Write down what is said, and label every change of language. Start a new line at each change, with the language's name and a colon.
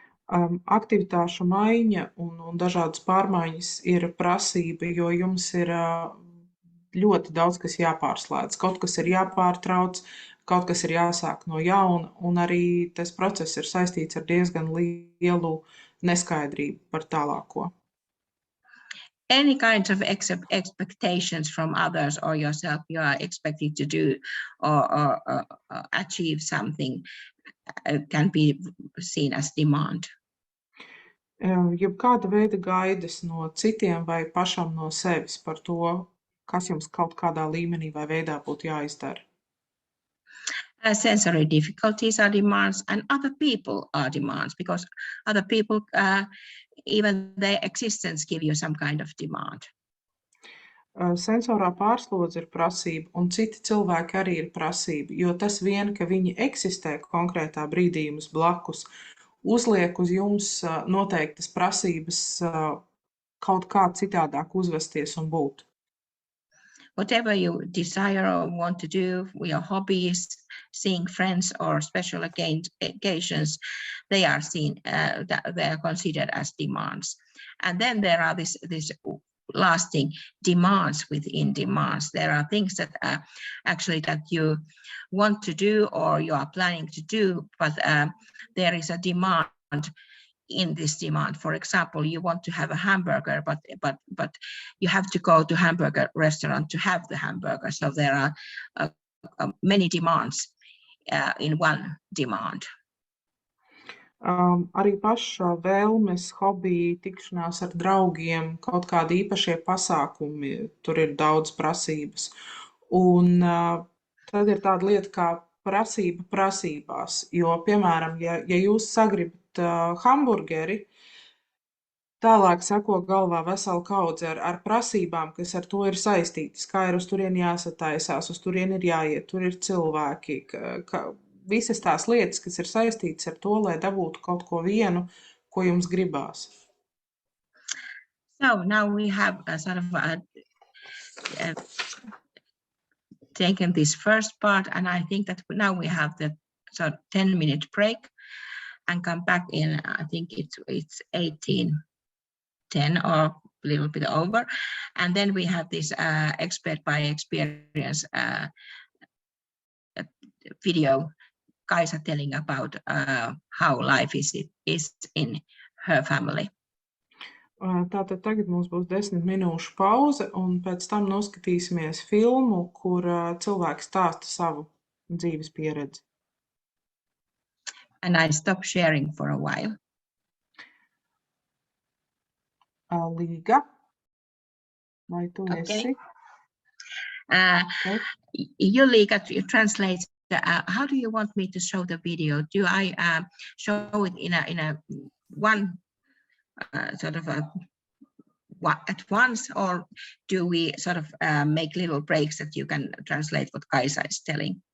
Latvian: Aktivitāšu maiņa un dažādas pārmaiņas ir prasība, jo jums ir ļoti daudz kas jāpārslēdz. Kaut kas ir jāpārtrauc, kaut kas ir jāsāk no jauna, un arī tas process ir saistīts ar diezgan lielu neskaidrību par tālāko.
English: Any kinds of expectations from others or yourself you are expected to do or achieve something can be seen as demand.
Latvian: Jebkāda veida gaidas no citiem vai pašam no sevis par to, kas jums kaut kādā līmenī vai veidā būtu jāizdara.
English: Sensory difficulties are demands, and other people are demands, because other people, even their existence, give you some kind of demand.
Latvian: Sensorā pārslodze ir prasība, un citi cilvēki arī ir prasība, jo tas vien, ka viņi eksistē konkrētā brīdī jums blakus, uzliek uz jums noteiktas prasības kaut kā citādāk uzvesties un būt.
English: Whatever you desire or want to do, your hobbies, seeing friends or special occasions, they are seen, they are considered as demands. And then there are these lasting demands within demands. There are things that actually that you want to do or you are planning to do, but there is a demand in this demand. For example, you want to have a hamburger, but you have to go to hamburger restaurant to have the hamburger. So there are many demands in one demand.
Latvian: Arī paša vēlmes, hobiji, tikšanās ar draugiem, kaut kādi īpašie pasākumi, tur ir daudz prasības. Un tad ir tāda lieta kā prasība prasībās, jo, piemēram, ja jūs sagribat hamburgeri, tālāk seko galvā vesela kaudze ar prasībām, kas ar to ir saistītas, kā ir uz turieni jāsataisās, uz turieni ir jāiet, tur ir cilvēki, visas tās lietas, kas ir saistītas ar to, lai dabūtu kaut ko vienu, ko jums gribās.
English: So now we have sort of taken this first part, and I think that now we have the sort of 10-minute break and come back in, I think it's 18:10 or a little bit over. And then we have this expert by experience video, Kaisa telling about how life is in her family.
Latvian: Tātad tagad mums būs 10 minūšu pauze, un pēc tam noskatīsimies filmu, kur cilvēki stāsta savu dzīves pieredzi.
English: And I stop sharing for a while.
Latvian: Līga, vai tu esi?
English: Okay. You, Liga, you translate. How do you want me to show the video? Do I show it in a one sort of at once, or do we sort of make little breaks that you can translate what Kaisa is telling?